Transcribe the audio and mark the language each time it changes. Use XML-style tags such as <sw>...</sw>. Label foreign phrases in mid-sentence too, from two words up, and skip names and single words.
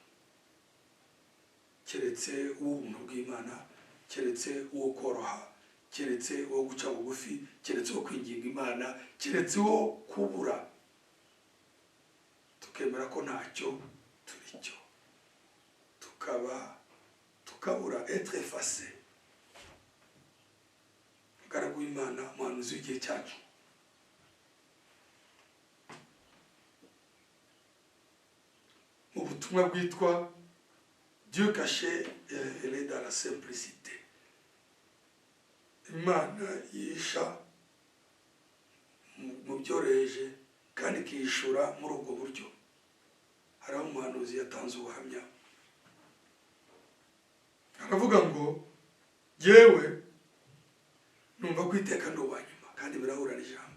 <rw>Keretse uw'ubuntu bw'Imana, keretse uwo koroha, keretse wo guca bugufi, keretse wo kwinginga Imana, keretse wo kubura tukemera ko ntacyo turi cyo, tukabura</rw> <fr>être effacé.</fr> <rw>Umugaragu w'Imana, umuhanuzi w'igihe cyacu, mu butumwa bwitwa Dieu caché et révélé dans la simplicité. Imana yisha mu byoroheje kandi ikishura muri ubwo buryo. Hari umuhanuzi yatanze ubuhamya, aravuga ngo yewe numva ko iteka ndi uwanyuma, kandi birahura n'ijambo.</rw>